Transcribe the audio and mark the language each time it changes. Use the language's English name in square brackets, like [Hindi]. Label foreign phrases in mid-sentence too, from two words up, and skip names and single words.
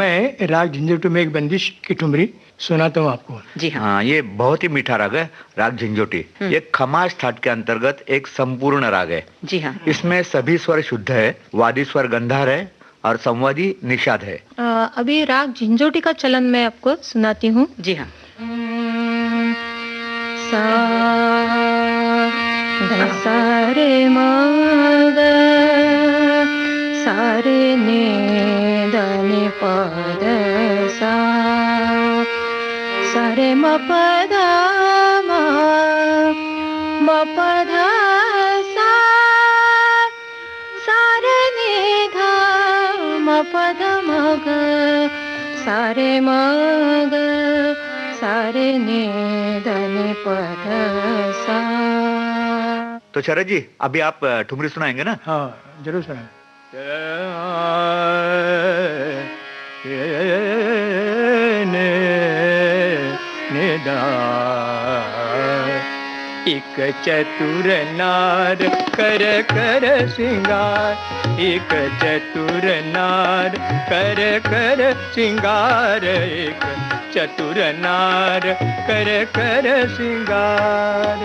[Hindi] मैं राग झंझोटी में एक बंदिश की ठुमरी सुनाता हूँ आपको। जी हाँ। ये बहुत ही मीठा राग है, राग झंझोटी। ये खमाज ठाट के अंतर्गत एक संपूर्ण राग है। जी हाँ। इसमें सभी स्वर शुद्ध है, वादी स्वर गंधार है और संवादी निषाद है। अभी राग झंझोटी का चलन मैं आपको सुनाती हूँ। जी हाँ। सा ध सा रे म ग सा रे ने ध नि प ध सा सा रे म प ध म प ध सा सा रे नि ध म प ध म ग सा रे म ग सा रे ने ध नि प ध सा। तो शरद जी, अभी आप ठुमरी सुनाएंगे ना? हाँ, जरूर सुना। एक चतुर नार कर कर सिंगार, एक चतुर नार कर कर सिंगार, एक चतुर नार कर कर सिंगार।